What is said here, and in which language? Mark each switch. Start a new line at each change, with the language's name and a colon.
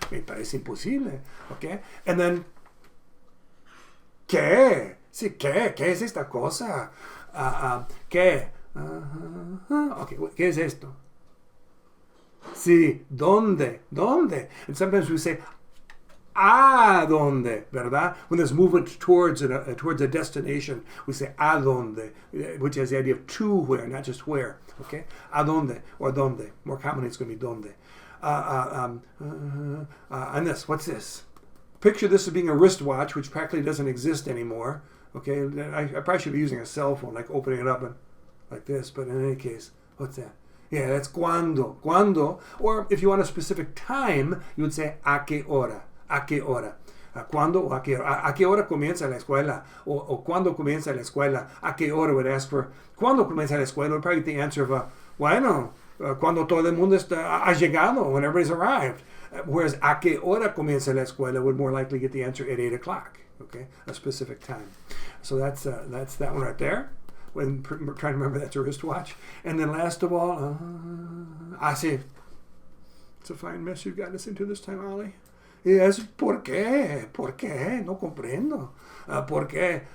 Spanish: Me parece imposible. Okay?
English: And then,
Spanish: ¿qué? Sí, ¿qué es esta cosa? ¿Qué? Okay, ¿qué es esto? Sí, ¿dónde?
English: And sometimes we say,
Spanish: ¿a dónde?
English: ¿Verdad? When there's movement towards a destination, we say
Spanish: ¿a dónde?
English: Which has the idea of to where, not just where. Okay?
Spanish: ¿A dónde?
English: Or ¿dónde? More commonly it's going to be ¿dónde? And this, what's this? Picture this as being a wristwatch, which practically doesn't exist anymore. Okay? I probably should be using a cell phone, like opening it up and like this, but in any case, what's that? Yeah, that's cuando. Cuando. Or if you want a specific time, you would say
Spanish: ¿a qué hora? ¿A qué hora?
English: ¿Cuándo o a qué hora? ¿A qué hora comienza la escuela? O ¿cuándo comienza la escuela?
Spanish: ¿A qué hora
English: would ask for
Spanish: ¿cuándo comienza la escuela?
English: Would probably get the answer of
Spanish: bueno, cuando todo el mundo ha llegado,
English: when everybody's arrived.
Spanish: Whereas ¿a qué hora comienza la escuela?
English: Would more likely get the answer at 8 o'clock. Okay, a specific time. So that's that one right there. When trying to remember that's a wristwatch. And then last of all, sí. It's a fine mess you've gotten us into this time, Ollie.
Spanish: Yes, ¿por qué? ¿Por qué? No comprendo. ¿Por qué?